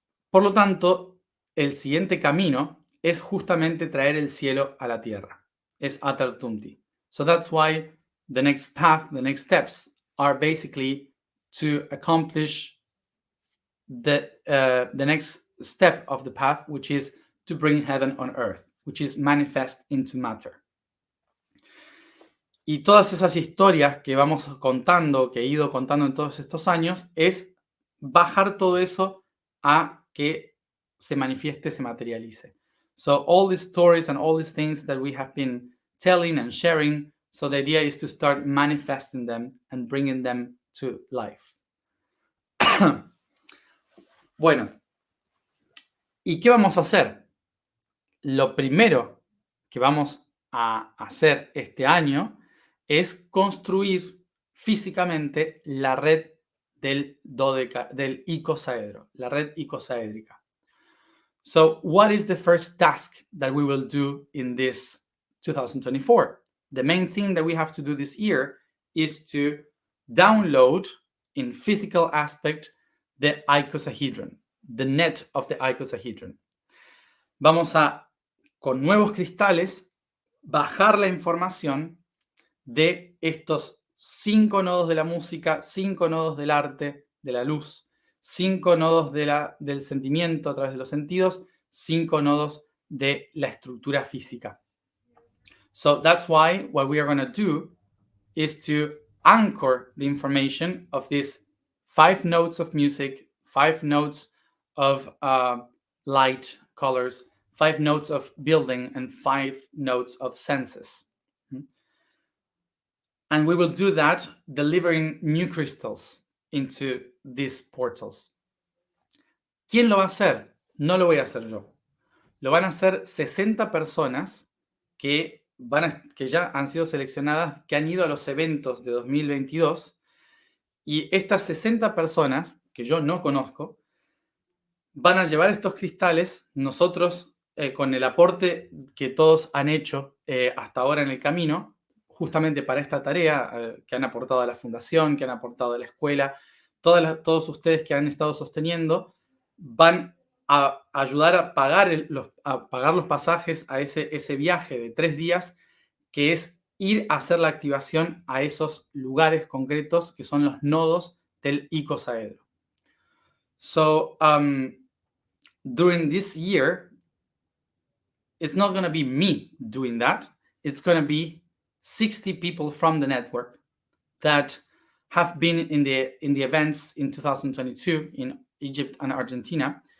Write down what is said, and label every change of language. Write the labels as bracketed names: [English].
[Spanish] Por lo tanto, el siguiente camino es justamente traer el cielo a la tierra. Es atartumti. [English] So that's why the next path, the next steps are basically to accomplish the next step of the path, which is to bring heaven on earth, which is manifest into matter. [Spanish] Y todas esas historias que vamos contando, que he ido contando en todos estos años, es bajar todo eso a que se manifieste, se materialice. [English] So all these stories and all these things that we have been telling and sharing, so the idea is to start manifesting them and bringing them to life. [Spanish] Bueno, ¿y qué vamos a hacer? Lo primero que vamos a hacer este año es construir físicamente la red del icosaedro, la red icosaédrica. [English] So what is the first task that we will do in this 2024? The main thing that we have to do this year is to download in physical aspect the icosahedron, the net of the icosahedron. [Spanish] Vamos a, con nuevos cristales, bajar la información de estos 5 nodos de la música, 5 nodos del arte, de la luz, 5 nodos del sentimiento a través de los sentidos, 5 nodos de la estructura física. [English] So that's why what we are going to do is to anchor the information of these 5 notes of music, 5 notes of light, colors, 5 notes of building, and 5 notes of senses. And we will do that delivering new crystals into these portals. [Spanish] ¿Quién lo va a hacer? No lo voy a hacer yo. Lo van a hacer 60 personas que ya han sido seleccionadas, que han ido a los eventos de 2022. Y estas 60 personas, que yo no conozco, van a llevar estos cristales. Nosotros, con el aporte que todos han hecho hasta ahora en el camino, justamente para esta tarea, que han aportado a la fundación, que han aportado a la escuela, todos ustedes que han estado sosteniendo, van a ayudar a pagar los pasajes a ese viaje de 3 días, que es ir a hacer la activación a esos lugares concretos que son los nodos del icosaedro. [English] So, during this year, it's not going to be me doing that. It's going to be 60 people from the network that have been in the events in 2022 in Egypt and Argentina.